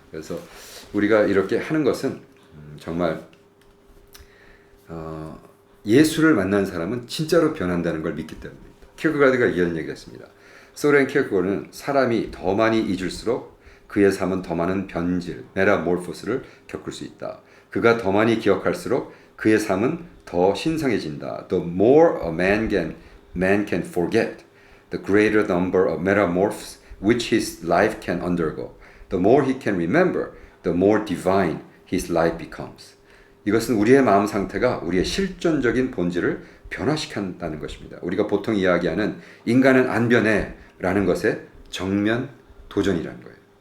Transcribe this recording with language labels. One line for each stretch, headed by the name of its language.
Korean: 그래서 우리가 이렇게 하는 것은 정말 예수를 만난 사람은 진짜로 변한다는 걸 믿기 때문입니다. 키어크가드가 이런 얘기를 했습니다. 소렌 키어크가드는 사람이 더 많이 잊을수록 그의 삶은 더 많은 변질, 메타모르포스를 겪을 수 있다. 그가 더 많이 기억할수록 그의 삶은 더 신성해진다.
English: The more a man can forget, the greater number of metamorphs which his life can undergo. The more he can remember, the more divine his life becomes.
Korean: 이것은 우리의 마음 상태가 우리의 실존적인 본질을 변화시킨다는 것입니다. 우리가 보통 이야기하는 인간은 안 변해 라는 것의 정면 도전이라는 거예요.